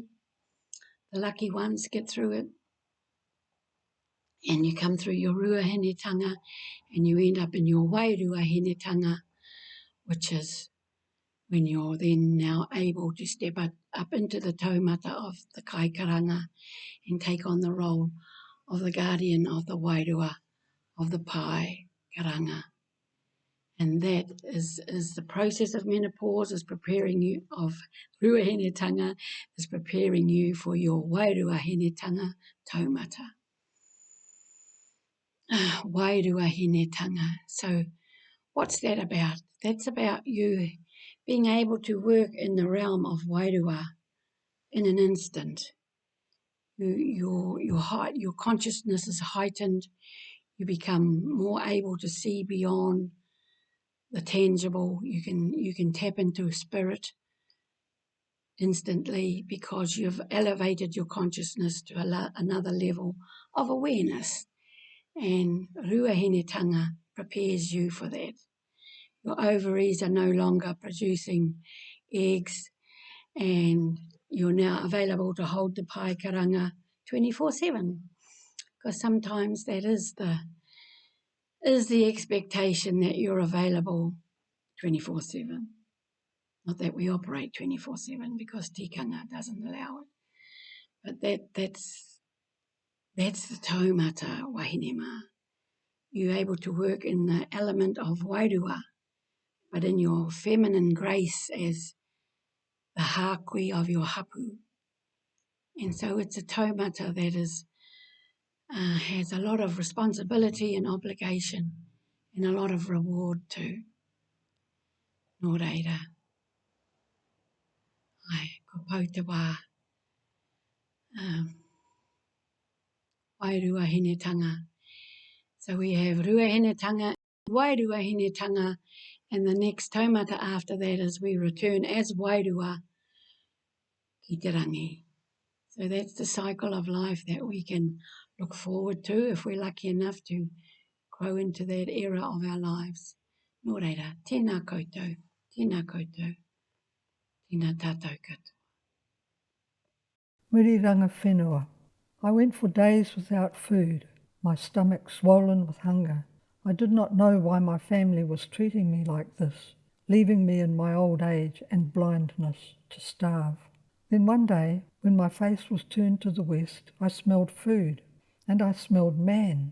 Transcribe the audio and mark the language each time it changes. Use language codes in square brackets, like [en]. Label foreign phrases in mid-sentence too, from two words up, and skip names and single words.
[en] The lucky ones get through it. And you come through your ruahenetanga and you end up in your wairuahenetanga, which is when you're then now able to step up into the taumata of the kaikaranga and take on the role of the guardian of the wairua, of the [mi] pai karanga. [en] And that is the process of menopause, is preparing you, of ruahenetanga, is preparing you for your wairuahenetanga taumata. Wairuahenetanga. So what's that about? That's about you being able to work in the realm of wairua in an instant. Your consciousness is heightened. You become more able to see beyond the tangible. You can tap into spirit instantly because you've elevated your consciousness to another level of awareness. And ruahenetanga prepares you for that. Your ovaries are no longer producing eggs, and you're now available to hold the [mi] pai karanga [en] 24/7. Because sometimes that is the expectation, that you're available 24/7. Not that we operate 24/7 because tikanga doesn't allow it. But that's the [mi] taumata wahinema. [en] You're able to work in the element of wairua, but in your feminine grace as the hakui of your hapu. And so it's a taumata that has a lot of responsibility and obligation and a lot of reward too. [mi] Nō reira. Ai, ko pau te wā. [en] Wairuahenetanga. So we have ruahenetanga, wairuahenetanga, and the next taumata after that is we return as [mi] wairua ki te rangi. [en] So that's the cycle of life that we can look forward to if we're lucky enough to grow into that era of our lives. [mi] Nō reira, tēnā koutou, tēnā koutou, tēnā tātou katoa. Wiriranga whenua. [en] I went for days without food, my stomach swollen with hunger. I did not know why my family was treating me like this, leaving me in my old age and blindness to starve. Then one day, when my face was turned to the west, I smelled food, and I smelled man.